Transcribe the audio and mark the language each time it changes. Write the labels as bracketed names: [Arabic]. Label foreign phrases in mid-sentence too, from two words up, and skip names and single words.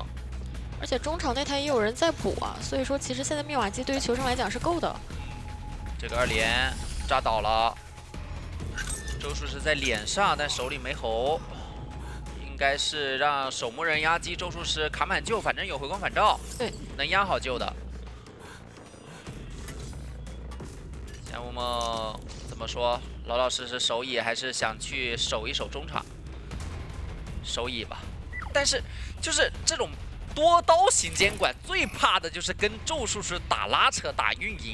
[Chinese] 而且中場那台也有人在補啊，所以說其實現在密碼機對於求生來講是夠的。這個2連炸倒了。咒術師在臉上，但手裡沒猴，應該是讓守墓人壓擊咒術師卡滿救，反正有回光返照，對，能壓好救的。像我們怎麼說，老老實實守野，還是想去守一守中場，守野吧。但是就是這種多刀型监管，最怕的就是跟咒術師打拉扯、打運營。